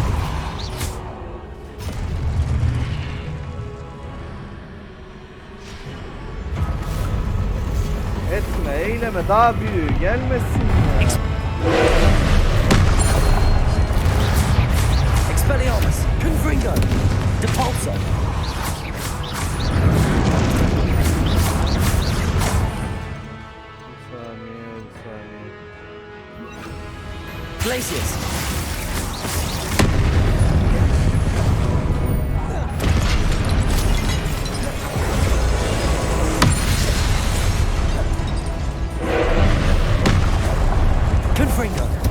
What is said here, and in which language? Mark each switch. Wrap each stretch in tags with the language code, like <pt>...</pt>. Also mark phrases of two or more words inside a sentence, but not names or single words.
<tr>Etme, eyleme, daha büyüğü gelmesin ya. Expelliarmus. Confringo. Depulso. Bir saniye. Glacius. Confringo.</tr>